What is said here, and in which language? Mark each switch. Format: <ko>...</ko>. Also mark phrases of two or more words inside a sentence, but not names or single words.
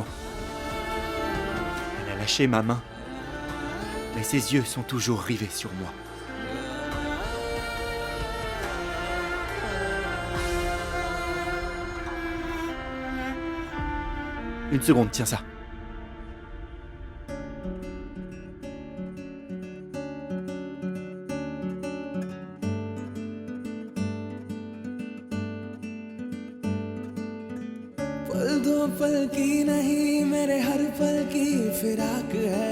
<fr>Elle a lâché ma main. Mais ses yeux sont toujours rivés sur moi. Une seconde, tiens ça.</fr> <hi>पल दो पल की नहीं मेरे हर पल की फिराक है</hi>